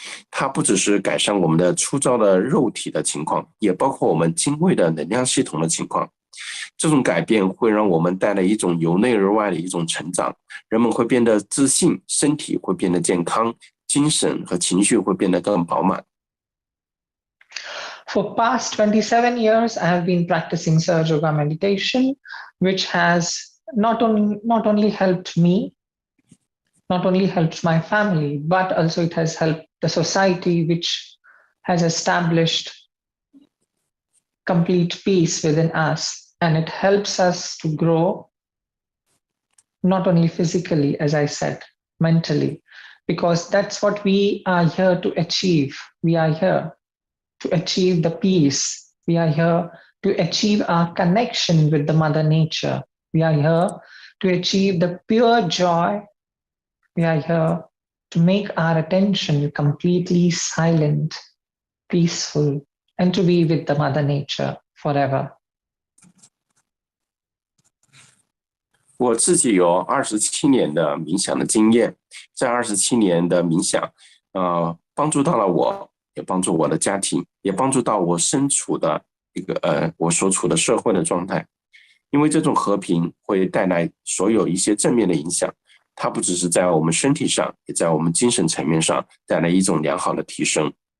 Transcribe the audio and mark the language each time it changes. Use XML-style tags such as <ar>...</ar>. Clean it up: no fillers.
<zh>它不只是改善我们的粗糙的肉体的情况，也包括我们精微的能量系统的情况。这种改变会让我们带来一种由内而外的一种成长，人们会变得自信，身体会变得健康，精神和情绪会变得更饱满。</zh> <en>For past 27 years, I have been practicing Sahaja Yoga meditation, which has not only helped me, not only helped my family, but also it has helped the society, which has established complete peace within us. And it helps us to grow, not only physically, as I said, mentally, because that's what we are here to achieve. We are here to achieve the peace. We are here to achieve our connection with the Mother Nature. We are here to achieve the pure joy. We are here to make our attention completely silent, peaceful, and to be with the Mother Nature forever.</en> <zh>我自己有27年的冥想的经验，这27年的冥想，帮助到了我，也帮助我的家庭，也帮助到我身处的我所处的社会的状态。因为这种和平会带来所有一些正面的影响，它不只是在我们身体上，也在我们精神层面上带来一种良好的提升。</zh>